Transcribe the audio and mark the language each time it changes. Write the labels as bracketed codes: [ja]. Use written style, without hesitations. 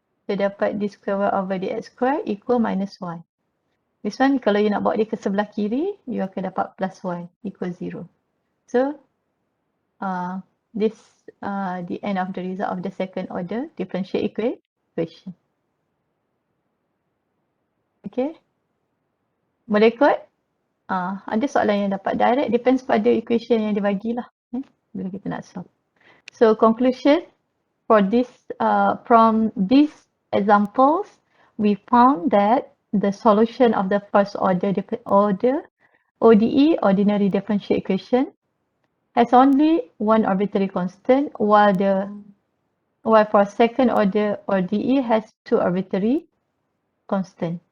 [ms] So dapat [en] d square y over dx square equal minus y. [ms] This one kalau you nak bawa dia ke sebelah kiri, you akan dapat plus y equal 0. [en] So this the end of the result of the second order differential equation. [ms] Okay. Boleh ikut? Ada soalan yang dapat direct, depends pada equation yang dia bagilah. Bila kita nak solve. [en] So conclusion for this from these examples, we found that the solution of the first order ODE, ordinary differential equation, has only one arbitrary constant, while for second order ODE has two arbitrary constant.